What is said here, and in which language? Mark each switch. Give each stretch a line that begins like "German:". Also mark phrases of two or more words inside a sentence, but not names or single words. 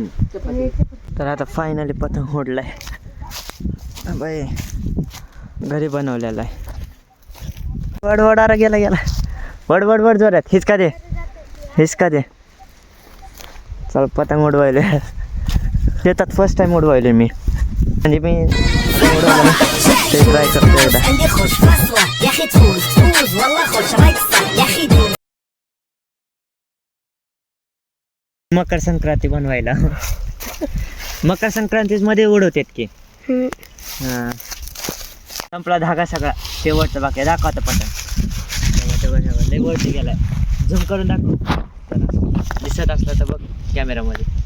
Marathi: तर आता फायनली पतंग उडलाय बाई घरी बनवलेला आहे. वड वडारा गेला गेला वड वड वड जोरात हिसका दे. चल पतंग उडवायले शेतात
English: first time
Marathi: उडवायले मी. म्हणजे मी उडवलं ते ट्राय करतो एकदा.
Arabic: عندي خوش فصلة يا اخي تفوز والله خوش رقصة يا اخي دوس.
Marathi: मकर संक्रांती बनवायला मकर संक्रांती मध्ये उडवतात की. हा संपला धागा सगळा शेवटचा बाकी दाखवता पतंग. लय वरती गेलाय. झूम करून दाखव दिसत असलं तर बघ कॅमेरामध्ये.